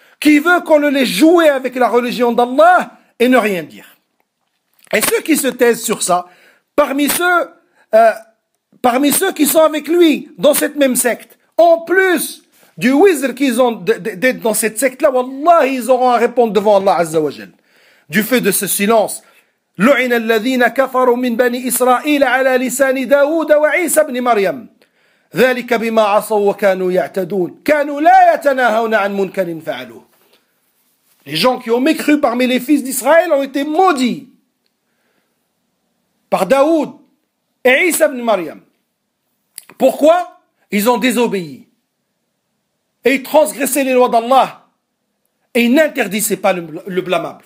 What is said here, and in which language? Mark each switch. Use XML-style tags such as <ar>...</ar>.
<fr>qui veut qu'on le laisse jouer avec la religion d'Allah et ne rien dire. Et ceux qui se taisent sur ça, parmi ceux qui sont avec lui dans cette même secte, en plus du wizr qu'ils ont d'être dans cette secte-là, wallah, ils auront à répondre devant Allah Azza wa Jal. Du fait de ce silence,</fr> <ar>لعن الذين كفروا من بني إسرائيل على لسان داود وعيسى بن مريم ذلك بما عصوا وكانوا يعتدون كانوا لا يتناهون عن منكر فعلوه.</ar> <fr>Les gens qui ont mécru parmi les fils d'Israël ont été maudits par Daoud et Isa ibn Maryam. Pourquoi? Ils ont désobéi. Et ils transgressaient les lois d'Allah. Et ils n'interdisaient pas le blâmable.</fr>